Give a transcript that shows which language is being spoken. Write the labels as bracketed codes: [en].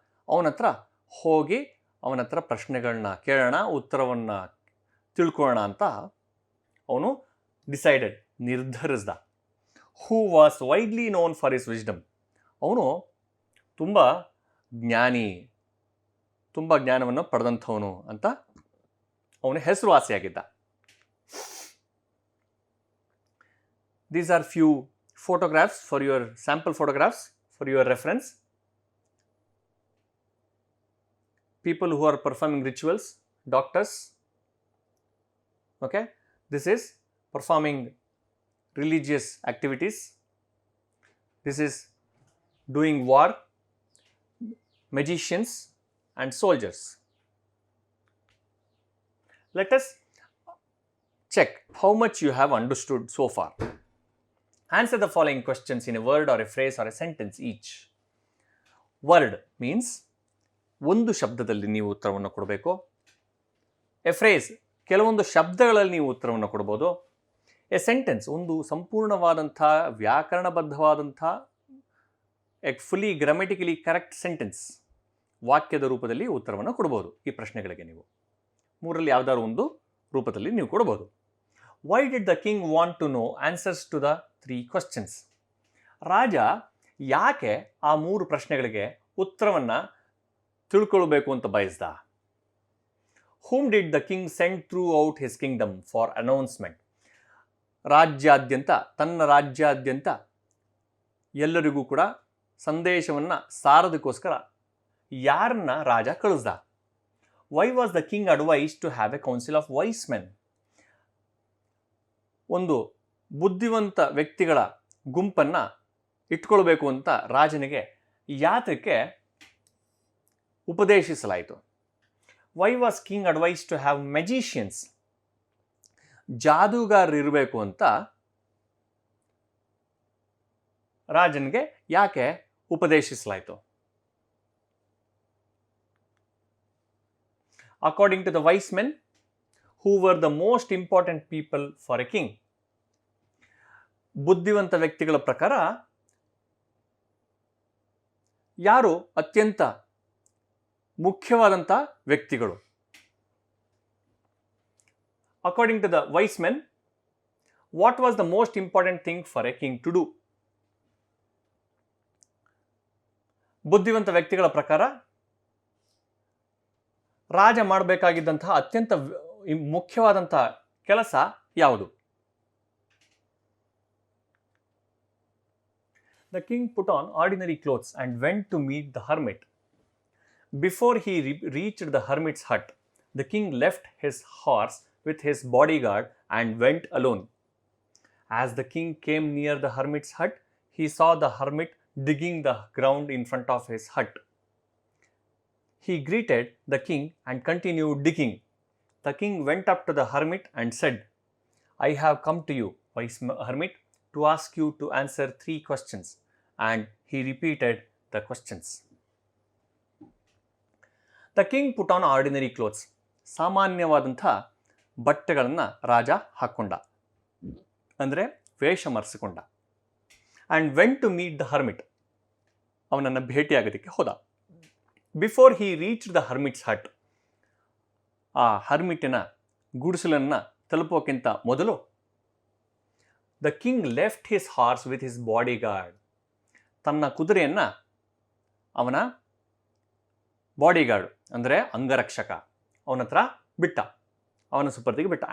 [kn] ಅವನ ಹತ್ರ ಹೋಗಿ ಅವನ ಹತ್ರ ಪ್ರಶ್ನೆಗಳನ್ನ ಕೇಳೋಣ, ಉತ್ತರವನ್ನು ತಿಳ್ಕೊಳ್ಳೋಣ ಅಂತ ಅವನು decided, ನಿರ್ಧರಿಸ್ದ. [en] Who was widely known for his wisdom. [kn] ಅವನು ತುಂಬ ಜ್ಞಾನಿ, ತುಂಬ ಜ್ಞಾನವನ್ನು ಪಡೆದಂಥವನು ಅಂತ ಅವನ ಹೆಸರುವಾಸಿಯಾಗಿದ್ದ. [en] These are few photographs for your sample photographs for your reference. People who are performing rituals, doctors. Okay, this is performing religious activities. This is doing war, magicians and soldiers. Let us check how much you have understood so far. Answer the following questions in a word or a phrase or a sentence each. Word means [kn] ಒಂದು ಶಬ್ದದಲ್ಲಿ ನೀವು ಉತ್ತರವನ್ನು ಕೊಡಬೇಕು. A phrase, ಕೆಲವೊಂದು ಶಬ್ದಗಳಲ್ಲಿ ನೀವು ಉತ್ತರವನ್ನು ಕೊಡ್ಬೋದು. A sentence, ಒಂದು ಸಂಪೂರ್ಣವಾದಂಥ ವ್ಯಾಕರಣಬದ್ಧವಾದಂಥ [en] a fully grammatically correct sentence, [kn] ವಾಕ್ಯದ ರೂಪದಲ್ಲಿ ಉತ್ತರವನ್ನು ಕೊಡ್ಬೋದು ಈ ಪ್ರಶ್ನೆಗಳಿಗೆ. ನೀವು ಮೂರಲ್ಲಿ ಯಾವುದಾದ್ರು ಒಂದು ರೂಪದಲ್ಲಿ ನೀವು ಕೊಡ್ಬೋದು. [en] Why did the king want to know answers to the 3 questions? [kn] ರಾಜ ಯಾಕೆ ಆ 3 ಪ್ರಶ್ನೆಗಳಿಗೆ ಉತ್ತರವನ್ನು ತಿಳ್ಕೊಳ್ಬೇಕು ಅಂತ ಬಯಸ್ದ? [en] Whom did the king send throughout his kingdom for announcement? [kn] ರಾಜ್ಯಾದ್ಯಂತ, ತನ್ನ ರಾಜ್ಯಾದ್ಯಂತ ಎಲ್ಲರಿಗೂ ಕೂಡ ಸಂದೇಶವನ್ನು ಸಾರೋದಕ್ಕೋಸ್ಕರ ಯಾರನ್ನ ರಾಜ ಕಳಿಸ್ದ? [en] Why was the king advised to have a council of wise men? [kn] ಒಂದು ಬುದ್ಧಿವಂತ ವ್ಯಕ್ತಿಗಳ ಗುಂಪನ್ನು ಇಟ್ಕೊಳ್ಬೇಕು ಅಂತ ರಾಜನಿಗೆ ಯಾತಕ್ಕೆ ಉಪದೇಶಿಸಲಾಯಿತು? [en] Why was king advise to have magicians? [kn] ಜಾದೂಗಾರರಿರಬೇಕು ಅಂತ ರಾಜನಿಗೆ ಯಾಕೆ ಉಪದೇಶಿಸಲಾಯಿತು? [en] According to the wise men, who were the most important people for a king? [kn] ಬುದ್ಧಿವಂತ ವ್ಯಕ್ತಿಗಳ ಪ್ರಕಾರ ಯಾರು ಅತ್ಯಂತ ಮುಖ್ಯವಾದಂಥ ವ್ಯಕ್ತಿಗಳು? [en] According to the wise men, what was the most important thing for a king to do? [kn] ಬುದ್ಧಿವಂತ ವ್ಯಕ್ತಿಗಳ ಪ್ರಕಾರ ರಾಜ ಮಾಡಬೇಕಾಗಿದ್ದಂತಹ ಅತ್ಯಂತ ಮುಖ್ಯವಾದಂಥ ಕೆಲಸ ಯಾವುದು? [en] The king put on ordinary clothes and went to meet the hermit. Before he reached the hermit's hut, the king left his horse with his bodyguard and went alone. As the king came near the hermit's hut, he saw the hermit digging the ground in front of his hut. He greeted the king and continued digging. The king went up to the hermit and said, I have come to you, wise hermit, to ask you to answer 3 questions. And he repeated the questions. The king put on ordinary clothes. [kn] ಸಾಮಾನ್ಯವಾದಂಥ ಬಟ್ಟೆಗಳನ್ನು ರಾಜ ಹಾಕ್ಕೊಂಡ, ಅಂದರೆ ವೇಷ ಮರೆಸಿಕೊಂಡ. [en] and went to meet the hermit, [kn] ಅವನನ್ನು ಭೇಟಿಯಾಗೋದಕ್ಕೆ ಹೋದ. [en] before he reach the hermit's hut, [kn] ಆ ಹರ್ಮಿಟಿನ ಗುಡಿಸಲನ್ನು ತಲುಪೋಕ್ಕಿಂತ ಮೊದಲು [en] the king left his horse with his bodyguard, [kn] ತನ್ನ ಕುದುರೆಯನ್ನು ಅವನ ಬಾಡಿಗಾರ್ಡ್ ಅಂದರೆ ಅಂಗರಕ್ಷಕ ಅವನ ಹತ್ರ ಬಿಟ್ಟ, ಅವನ ಸುಪರ್ದಿಗೆ ಬಿಟ್ಟ.